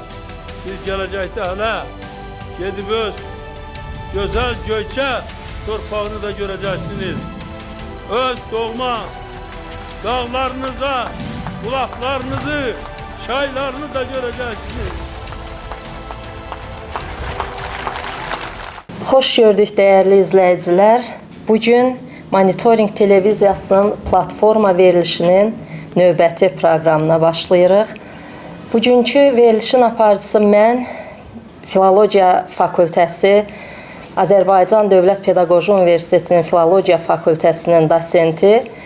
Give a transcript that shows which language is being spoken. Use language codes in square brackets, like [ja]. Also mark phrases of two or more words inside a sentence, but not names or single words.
[tr] Siz gelecekte hele gidip öz güzel Göyçe torpağını da göreceksiniz. Öz doğma dağlarınıza, bulaklarınızı, çaylarını da göreceksiniz. [az] Xoş gördük dəyərli izləyicilər. Bugün Monitoring televiziyasının platforma verilişinin növbəti proqramına başlayırıq. Bugünkü verilişin aparıcısı mən, Filologiya Fakültəsi, Azərbaycan Dövlət Pedaqoji Universitetinin Filologiya Fakültəsinin dosenti,